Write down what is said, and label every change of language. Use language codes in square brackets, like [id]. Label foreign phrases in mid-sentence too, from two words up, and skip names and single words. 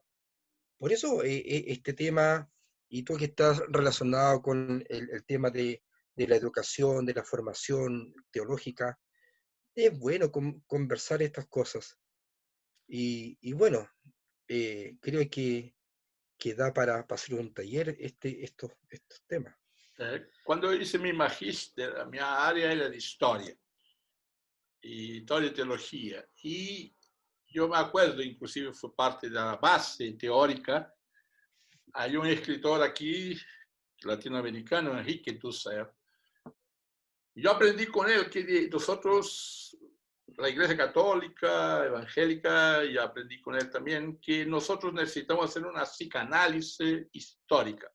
[es] Por eso este tema, y tú que estás relacionado con el tema de la educación, de la formación teológica, es bueno conversar estas cosas. Y bueno, creo que da para hacer un taller estos temas. [pt] Quando eu [es] hice mi magíster, [pt] a minha área era de história e teologia. [es] E yo me acuerdo, inclusive fue parte de la base teórica. Hay un escritor aquí, latinoamericano, Enrique Dussel. Yo aprendí con él que nosotros, la Iglesia Católica, Evangélica, y aprendí con él también que nosotros necesitamos hacer una psicanálisis histórica.